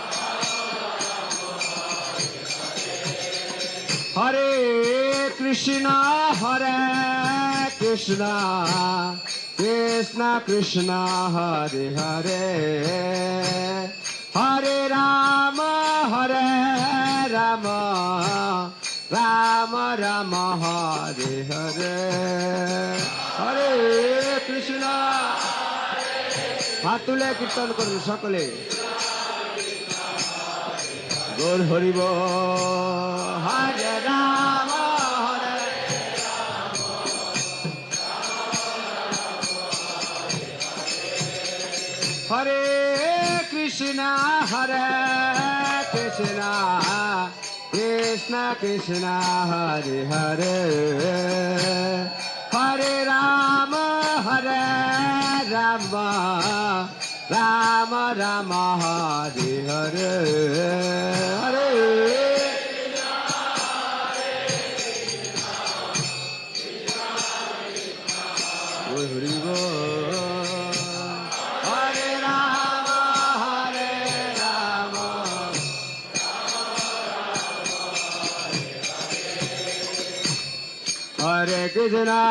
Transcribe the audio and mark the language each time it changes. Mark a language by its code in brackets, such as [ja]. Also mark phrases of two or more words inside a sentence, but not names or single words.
[sa] हरे कृष्ण कृष्ण कृष्ण हरे हरे हरे राम राम राम हरे हरे हरे कृष्ण [bn] হাত তুলে কীর্তন করুন সকলে [sa] গৌর হরিব হরে রাম হরে কৃষ্ণ কৃষ্ণ কৃষ্ণ হরে হরে হরে রাম রাম রাম হরে হরে হরে হরি হরে রাম হরে কৃষ্ণ